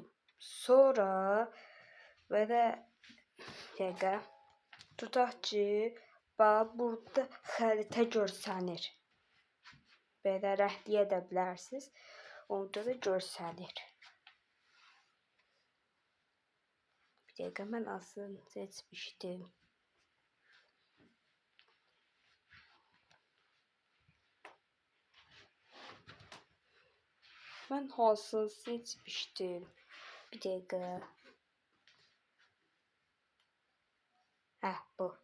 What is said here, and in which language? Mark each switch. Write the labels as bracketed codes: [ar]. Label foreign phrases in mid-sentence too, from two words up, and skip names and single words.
[az] Sonra belə dəqiqə tutaq ki bax burada xəritə görsənir. Belə rəhdliyə edə bilərsiniz. Orada da görsənir. Bir dəqiqə mən aslında seçmişdim. [tr] Ben hasıl seçmiştim. [az] Bir dəqiqə. Bu.